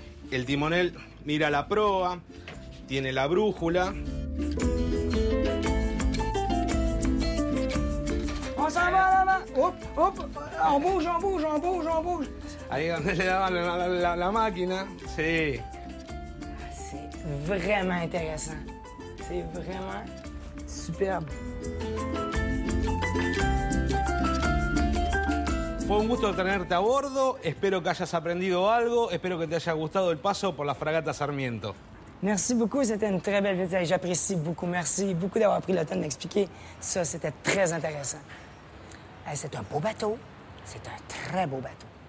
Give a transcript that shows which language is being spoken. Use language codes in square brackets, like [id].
[es] El timonel mira la proa, tiene la brújula. [fr] On s'en va là-bas! Hop, hop! On bouge, on bouge, on bouge, on bouge! [es] Ahí donde le daban la máquina, sí. [fr] C'est vraiment intéressant. C'est vraiment superbe. [es] Fue un gusto tenerte a bordo, espero que hayas aprendido algo, espero que te haya gustado el paso por la fragata Sarmiento. [fr] Merci beaucoup, c'était une très belle visite. J'apprécie beaucoup. Merci beaucoup d'avoir pris le temps de m'expliquer ça. C'était très intéressant. C'est un beau bateau. C'est un très beau bateau.